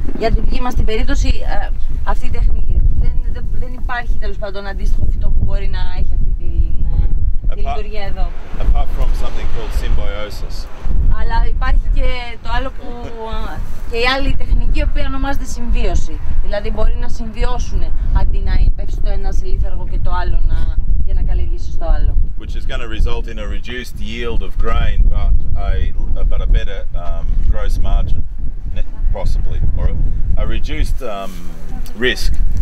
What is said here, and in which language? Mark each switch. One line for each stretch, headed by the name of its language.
Greek: Για την δική μας την περίπτωση, αυτή η τεχνική δεν υπάρχει τέλος πάντων αντίστοιχο φυτό που μπορεί να έχει αυτή τη λειτουργία εδώ.
English: Apart from something called symbiosis.
Greek: Αλλά υπάρχει και το άλλο και η άλλη τεχνική η οποία ονομάζεται συμβίωση. Δηλαδή μπορεί να συμβιώσουν αντί να πέφτει το ένα σε λίθαργο και το άλλο για να καλλιεργήσει το άλλο.
English: Which is going to result in a reduced yield of grain, but a better gross margin, possibly, or a reduced risk.